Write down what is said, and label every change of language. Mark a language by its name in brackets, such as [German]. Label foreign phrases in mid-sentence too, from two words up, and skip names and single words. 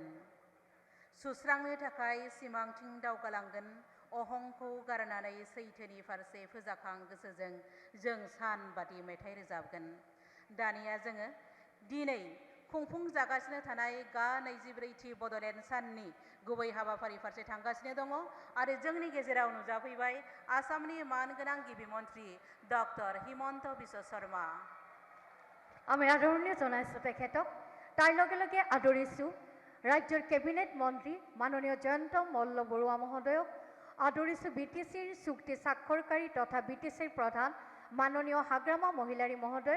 [Bodo] सुस्रांनो थाखाय सिमांथिं दावगालांगोन, अहंखौ गारनानै सैथोनि फारसे फोजाखां गोसोजों जों सान बादि मेथाइ रोजाबगोन। दानिया जोङो दिनै खुंफुंजागासिनो थानाय गा 24थि बड'लेण्ड साननि गुबै हाबाफारि फारसे थांगासिनो दङ आरो जोंनि गेजेराव नुजाफैबाय आसामनि मानगोनां गिबि मन्त्रि डक्टर हिमন্ত বিশ্ব শৰ্মা। [Assamese] আমি আদৰণি জনাইছোঁ তেখেতক। তাৰ লগে লগে আদৰিছোঁ ৰাজ্যৰ কেবিনেট মন্ত্ৰী মাননীয় জয়ন্ত মল্ল বৰুৱা মহোদয়ক। আদৰিছোঁ বিটিচিৰ চুক্তি স্বাক্ষৰকাৰী তথা বিটিচিৰ প্ৰধান মাননীয় হাগ্ৰামা মহিলাৰী মহোদয়ক।